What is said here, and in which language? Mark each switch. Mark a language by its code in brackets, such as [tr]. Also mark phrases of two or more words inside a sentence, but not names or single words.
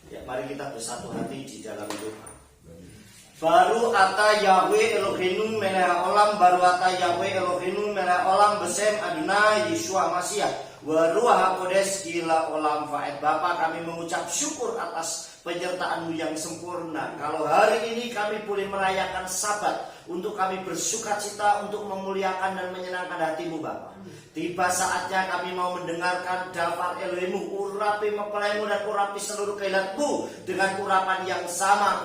[id] Mari kita bersatu hati di dalam doa. [he] ברוך אתה יהוה אלהינו מלך עולם ברוך אתה יהוה אלהינו מלך עולם בשם אדני ישוע משיח ורוח הקודש לעולם ועד. [id] Bapa, kami mengucap syukur atas penyertaan-Mu yang sempurna. Kalau hari ini kami boleh merayakan Sabat untuk kami bersukacita, untuk memuliakan dan menyenangkan hati-Mu Bapa. Tiba saatnya kami mau mendengarkan dafar Elohim-Mu, urapi mempelai-Mu dan urapi seluruh kehilat-Mu dengan urapan yang sama.